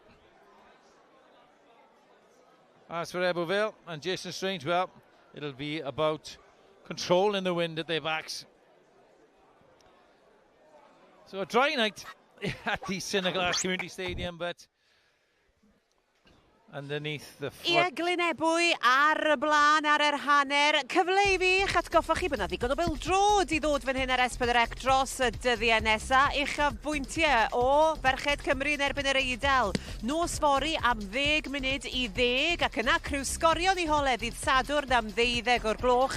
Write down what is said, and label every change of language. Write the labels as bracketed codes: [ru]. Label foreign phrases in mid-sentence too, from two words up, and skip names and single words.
[en] As for Ebbw Vale and Jason Strange, well, it'll be about controlling the wind at their backs. So a dry night at the Ciner Glass Community Stadium, but underneath the [cy] Ie, Glynebwy ar y blaen ar yr hanner. Cyfle I fi eich atgoffa chi bod na ddigon o bêl-drod I ddod fan hyn ar S4C dros y dyddiau nesaf. Uchaf bwyntiau o Ferched Cymru yn erbyn yr Eidal. Nos fori am 10 munud I 10 ac yna criw sgorion I hole ddydd Sadwrn am 12 o'r gloch.